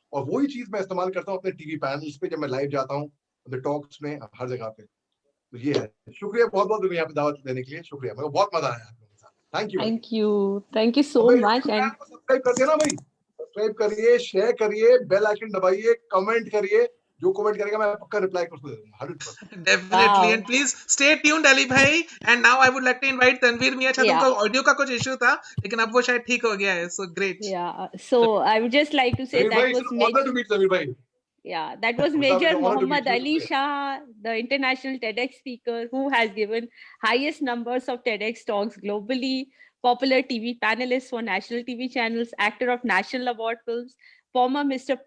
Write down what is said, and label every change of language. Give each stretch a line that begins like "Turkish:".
Hindi: और वही चीज मैं इस्तेमाल करता हूँ अपने टीवी पैनल्स पे, जब मैं लाइव जाता हूँ, अपने टॉक्स में, हर जगह पे। तो ये है। शुक्रिया बहुत बहुत यहाँ पे दावत देने के लिए, शुक्रिया, मेरे को बहुत मजा आया आपके साथ।
English: Thank you so much. And
Hindi: subscribe कर देना भाई, सब्सक्राइब करिए, शेयर करिए, बेल आइकन दबाइए, कमेंट करिए, जो कमेंट करेगा मैं पक्का रिप्लाई कर दूंगा 100%।
English: Definitely, and please stay tuned Ali bhai, and now I would like to invite Tanveer Mia।
Hindi: अच्छा तुमका ऑडियो का कुछ इशू था, लेकिन अब वो शायद ठीक हो गया है,
English: so great। Yeah, so I would just like to say that was honor to meet Tanveer bhai। Yeah, that was Major Muhammad Ali Shah, the international TEDx speaker who has given highest numbers of TEDx talks globally, popular TV panelist for national TV channels, actor of national award films, former Mr.